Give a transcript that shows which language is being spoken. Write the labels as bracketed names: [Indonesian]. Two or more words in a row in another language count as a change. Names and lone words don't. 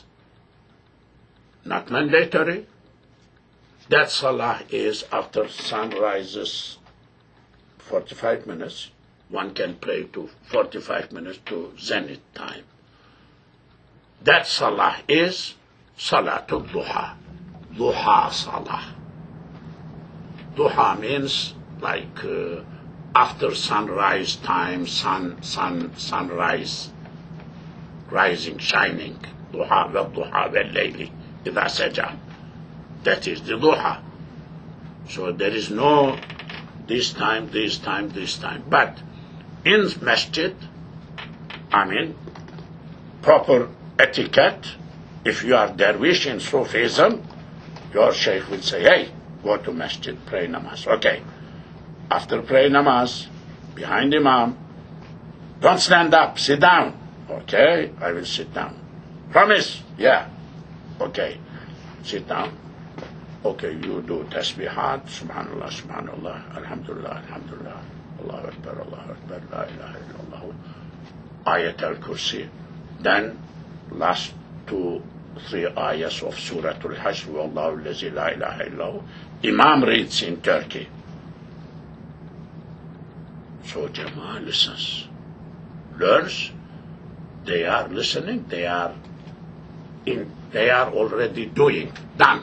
[English] Not mandatory. That salah is after sunrises 45 minutes. One can pray to 45 minutes to zenith time. That salah is Salatul Duha. Duha salah. Duha means like after sunrise time, sunrise, rising, shining. [Arabic] ضحى والضحى والليل إذا سجى. [English] That is the duha. So there is no this time. But in masjid, I mean, proper etiquette, if you are dervish in Sufism, your sheikh will say, hey, go to masjid, pray namaz. Okay. After pray namaz, behind imam, don't stand up, sit down. Okay, I will sit down. Promise? Yeah. Okay. Sit down. Okay, you do tasbihat, [Arabic] سبحان الله، سبحان الله، الحمد لله، الحمد لله، الله أكبر، لا إله إلا الله، آية الكرسي. [English] Then, last 2-3 ayahs of Surah Al-Hashr, [Arabic] والله الذي لا إله إلا هو, [English] Imam reads in Turkey. So Jama'ah listens, learns, They are listening, they are already doing, done.